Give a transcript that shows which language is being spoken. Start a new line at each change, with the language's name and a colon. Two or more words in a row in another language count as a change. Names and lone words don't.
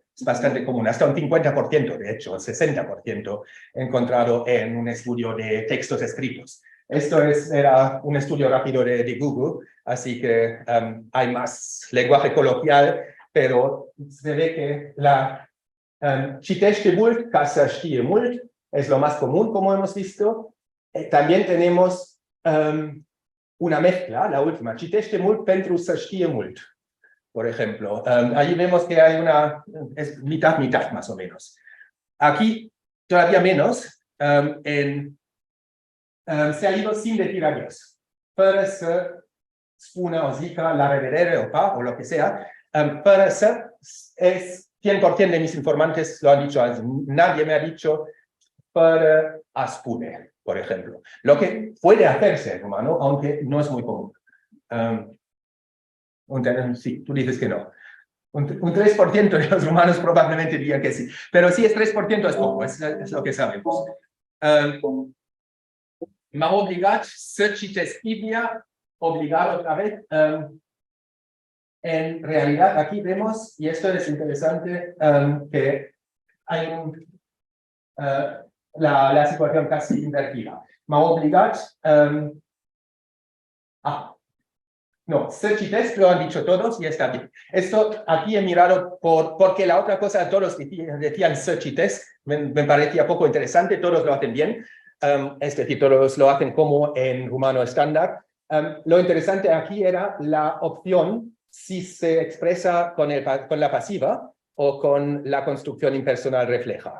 Spanish: Es bastante común, hasta un 50%, de hecho, el 60% encontrado en un estudio de textos escritos. Esto era un estudio rápido de Google, así que hay más lenguaje coloquial, pero se ve que la
Romanian: citește mult ca să știe mult
Spanish: es lo más común, como hemos visto. También tenemos una mezcla, la última,
Romanian: citește mult pentru să știe mult,
Spanish: por ejemplo. Allí vemos que hay es mitad, más o menos. Aquí, todavía menos, se ha ido sin decir adiós,
Romanian: fără să spună o zică la revedere o pa,
Spanish: o lo que sea,
Romanian: fără să,
Spanish: es 100% de mis informantes lo han dicho, nadie me ha dicho
Romanian: fără a spune,
Spanish: por ejemplo. Lo que puede hacerse en rumano, aunque no es muy común. Sí, tú dices que no. Un 3% de los rumanos probablemente dirían que sí. Pero sí, es 3% es poco, es lo que sabemos.
Romanian: M-a obligat să citesc Biblia,
Spanish: obligar otra vez. En realidad, aquí vemos, y esto es interesante, que hay la situación casi invertida.
Romanian: M-a obligat, no, să citesc,
Spanish: lo han dicho todos y está bien. Esto aquí he mirado porque la otra cosa, todos decían
Romanian: să citesc,
Spanish: me parecía poco interesante, todos lo hacen bien, es decir, todos lo hacen como en rumano estándar. Lo interesante aquí era la opción si se expresa con la pasiva o con la construcción impersonal refleja.